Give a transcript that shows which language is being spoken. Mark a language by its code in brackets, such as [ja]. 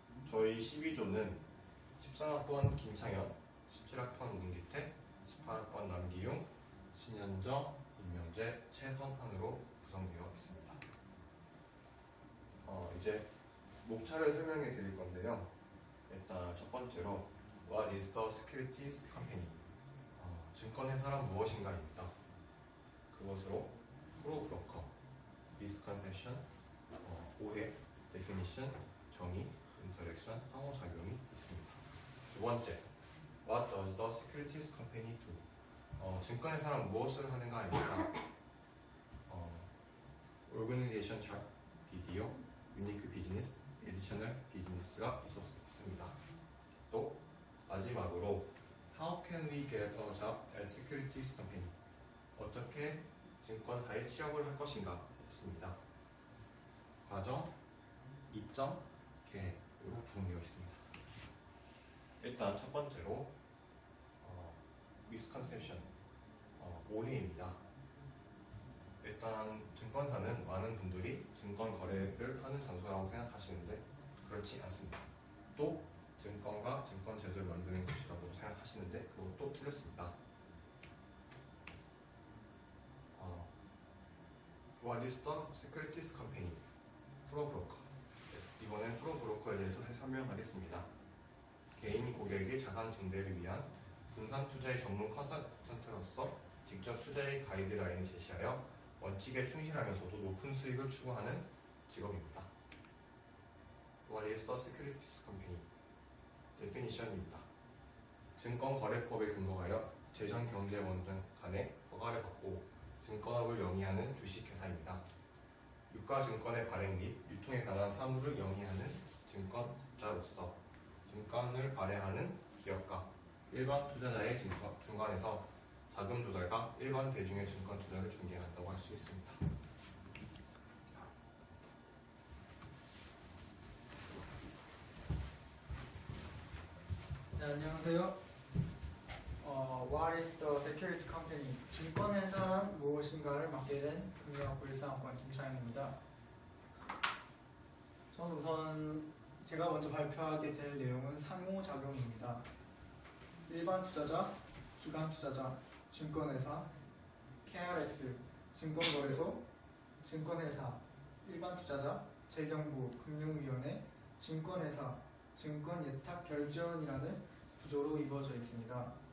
[ko] 저희 12조는 13학번 김창현, 17학번 문기태, 18학번 남기용, 신현정, 임명재, 최선한으로 구성되어 있습니다. 이제 목차를 설명해 드릴 건데요. [en] 일단 첫 번째로 What is the securities company? [ko] 증권회사란 무엇인가입니다. 그것으로 프로브로커, misconception, 오해, definition, 정의, interaction, 상호작용이 있습니다. [en] 두 번째, What does the securities company do? [ko] 증권회사란 무엇을 하는가입니다. [en] Organization chart, BDO, unique business, additional business가 [ko] 있습니다. [en] 또 마지막으로 How can we get a job at securities company? [ko] 어떻게 증권사에 취업을 할 것인가? 였습니다. 과정, 입점, 계획으로 구성되어 있습니다. 일단 첫 번째로 misconception, 오해입니다. 일단 증권사는 많은 분들이 증권 거래를 하는 장소라고 생각하시는데 그렇지 않습니다. 또 증권과 증권 제도를 만드는 곳이라고 생각하시는데 그것도 틀렸습니다. [en] What is the securities company? [ko] 프로브로커. 이번엔 프로브로커에 대해서 설명하겠습니다. 개인 고객의 자산 증대를 위한 분산 투자의 전문 컨설턴트로서 직접 투자의 가이드라인을 제시하여 원칙에 충실하면서도 높은 수익을 추구하는 직업입니다. [en] What is the securities company? [ko] 데피니션입니다. 증권거래법에 근거하여 재정경제원장 간의 허가를 받고 증권업을 영위하는 주식회사입니다. 유가증권의 발행 및 유통에 관한 사무를 영위하는 증권자로서 증권을 발행하는 기업과 일반 투자자의 중간에서 자금 조달과 일반 대중의 증권 투자를 중개한다고 할 수 있습니다. 네, 안녕하세요. [en] What is the security company? [ko] 증권회사란 무엇인가를 맡게 된 금융학부 13학번 김창현입니다. 저는 우선 제가 먼저 발표하게 될 내용은 상호작용입니다. 일반 투자자, 기관 투자자, 증권회사, KRX, 증권거래소, 증권회사, 일반 투자자, 재경부, 금융위원회, 증권회사, 증권예탁결제원이라는 구조로 이루어져 있습니다.